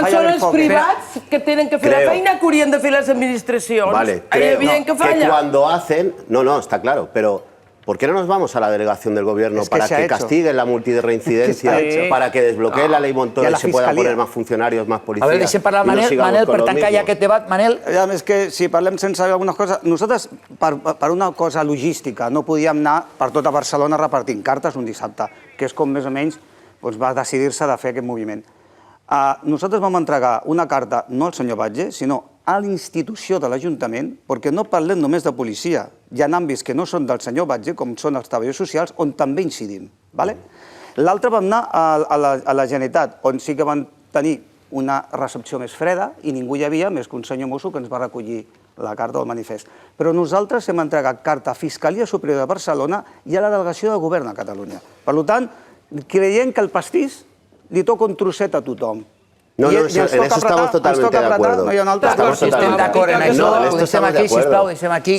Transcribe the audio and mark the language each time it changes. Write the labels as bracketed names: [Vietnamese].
[Catalan] Quan són els privats que tenen que fer la feina que haurien de fer les administracions? [Spanish] Vale, [Catalan] Es evident que falla. [Spanish] Que cuando hacen... No, está claro, pero ¿por qué no nos vamos a la delegación del gobierno para que castiguen la multirreincidencia, para que desbloqueen la ley Montoro y se puedan poner más funcionarios, más policías? [Catalan] A veure, deixem parlar Manel, per tancar ja aquest debat. Manel... És que si parlem sense algunes coses... Nosaltres, per una cosa logística, no podíem anar per tota Barcelona repartint cartes un dissabte, que és com més o menys va decidir-se de fer aquest moviment. Nosaltres vam entregar una carta no al senyor Batlle, sinó a la institució de l'Ajuntament, perquè no parlem només de policia. Hi ha àmbits que no són del senyor Batlle, com són els treballadors socials, on també incidim. L'altre vam anar a la Generalitat, on sí que van tenir una recepció més freda i ningú hi havia, més que un senyor mosso que ens va recollir la carta del manifest. Però nosaltres hem entregat carta a Fiscalia Superior de Barcelona i a la Delegació de Govern a Catalunya. Per tant, creiem que el pastís li toca un trosset a tothom. [Spanish] No, en eso estamos totalmente de acuerdo. [Catalan] Si estem d'acord en això, ho deixem aquí, sisplau, ho deixem aquí.